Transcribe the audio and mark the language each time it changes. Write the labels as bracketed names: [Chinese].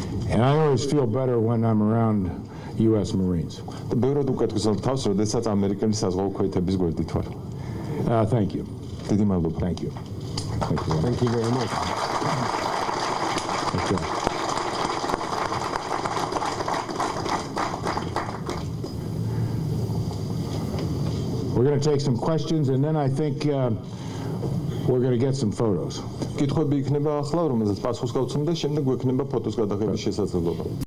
[English] And I always feel better when I'm around US Marines. [Georgian] ბევრად უკეთესად თავს, როდესაც ამერიკელი საზღვაო ქვეითების გვერდით ვარ. [English] Thank you. [Georgian] დიდი მადლობა. [English] Thank you. Thank you very much. Okay. We're going to take some questions, and then I think we're going to get some photos. [Georgian] კითხვები იქნება ახლა, რომელზეც პასუხს გავცემ და შემდეგ გვექნება ფოტოს გადაღების შესაძლებლობა.